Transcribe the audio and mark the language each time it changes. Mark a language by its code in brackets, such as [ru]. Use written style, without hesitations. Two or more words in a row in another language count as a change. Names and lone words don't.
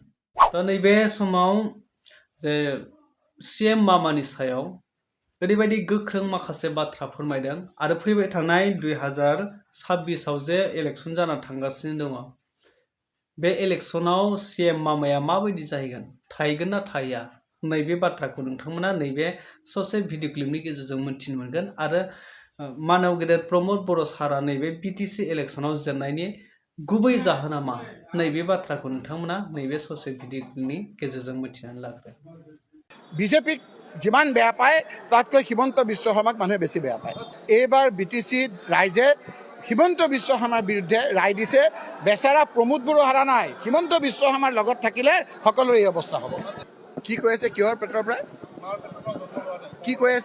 [brx] तो नैबे समाव जे सिएम मामानि सायाव ओरैबायदि गोख्रों माखासे बाथ्रा फोरमायदों आरो फैबाय थानाय 2026आव जे इलेक्शन जाना थांगासिनो दङ, बे इलेक्शनाव सिएम मामाया माबायदि जाहैगोन, थाहैगोन ना थाहैया, नैबे बाथ्राखौ नोंथांमोना नैबे ससे [en] video clipni [brx] गेजेरजों मोनथिनो मोनगोन। आरो मानगेदेर प्रमोद बर' सारा नैबे बिटिसि इलेक्शनाव जेननायनि गुबै जाहोना मा, नैबे बाथ्राखौ नोंथांमोना नैबे ससे [en] video clipni [brx] गेजेरजों मिथिनानै लाग्रो। [as] বিজেপিক যিমান বেয়া পায় তাতকৈ হিমন্ত বিশ্ব শৰ্মাক মানুহে বেছি বেয়া পায়। এইবাৰ বিটিচিত ৰাইজে হিমন্ত বিশ্ব শৰ্মাৰ বিৰুদ্ধে ৰায় দিছে। বেচাৰা প্ৰমোদ বড়ো হাৰা নাই হিমন্ত বিশ্ব শৰ্মাৰ লগত থাকিলে সকলোৰে এই অৱস্থা হ'ব। কি কৈ আছে, কিহৰ পেটৰ পৰা কি কৈ আছে?